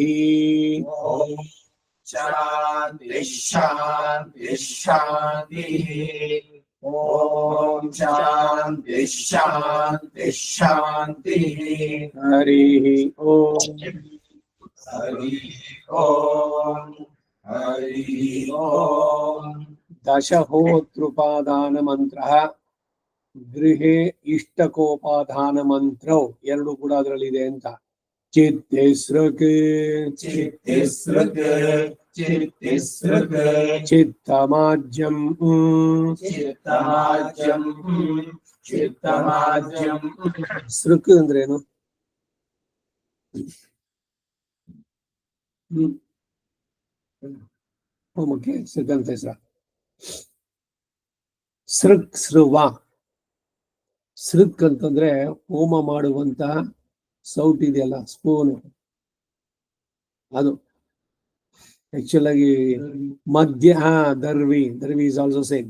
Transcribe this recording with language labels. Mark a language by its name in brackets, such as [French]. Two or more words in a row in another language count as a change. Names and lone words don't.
[Sanskrit] ॐ शान्ति शान्ति शान्तिः ॐ शान्ति शान्ति शान्तिः हरिः ॐ. हरिः ॐ हरिः ॐ दशहोतृपादान मंत्रः [Kannada] ಗೃಹೆ ಇಷ್ಟಕೋಪಾಧಾನ ಮಂತ್ರವು ಎರಡು ಕೂಡ ಅದರಲ್ಲಿದೆ ಅಂತ. [Sanskrit] ಚಿತ್ತಿಸ್ರಕ್ चित्तिस्रक् चित्तिस्रक् ಚಿತ್ತಮಾಜ್ಯಂ चित्तमाज्यं चित्तमाज्यं [Kannada] ಸೃಕ್ ಅಂದ್ರೇನು? ಹೋಮಕ್ಕೆ ಸೃಕ್ ಅಂತ ಹೆಸರ. ಸೃಕ್ ಸೃವ ಸೃಕ್ ಅಂತಂದ್ರೆ ಹೋಮ ಮಾಡುವಂತ ಸೌಟ್ ಇದೆಯಲ್ಲ, ಸ್ಪೂನ್, ಅದು ಆಕ್ಚುಲ್ ಆಗಿ ಮಧ್ಯ ದರ್ವಿ ದರ್ವಿ [English] is also same.